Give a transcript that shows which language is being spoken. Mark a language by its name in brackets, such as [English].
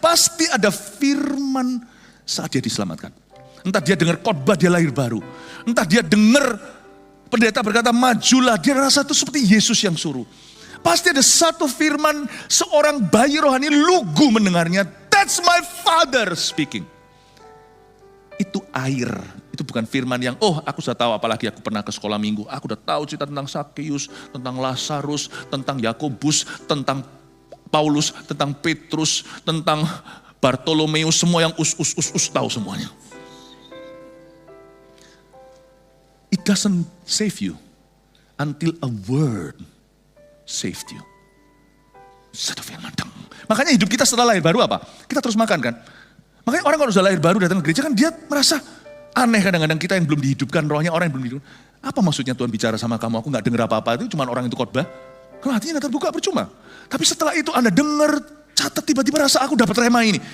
[Indonesian] Pasti ada firman saat dia diselamatkan. Entah dia dengar khotbah dia lahir baru. Entah dia dengar pendeta berkata majulah. Dia rasa itu seperti Yesus yang suruh. Pasti ada satu firman, seorang bayi rohani lugu mendengarnya. [English] That's my father speaking. [Indonesian] Itu air. Itu bukan firman yang, oh aku sudah tahu apalagi aku pernah ke sekolah minggu. Aku sudah tahu cerita tentang Sakeus, tentang Lazarus, tentang Yakobus, tentang Paulus, tentang Petrus, tentang Bartolomeus. Semua yang us tahu semuanya. [English] It doesn't save you until a word saved you. [Indonesian] Satu firman. Makanya hidup kita setelah lahir baru apa? Kita terus makan kan? Makanya orang kalau sudah lahir baru datang ke gereja kan dia merasa aneh kadang-kadang kita yang belum dihidupkan rohnya, orang yang belum dihidupkan. Apa maksudnya Tuhan bicara sama kamu, aku gak dengar apa-apa, itu cuma orang itu khotbah. Kalau hatinya gak terbuka percuma. Tapi setelah itu Anda dengar, catat tiba-tiba rasa aku dapat rema ini.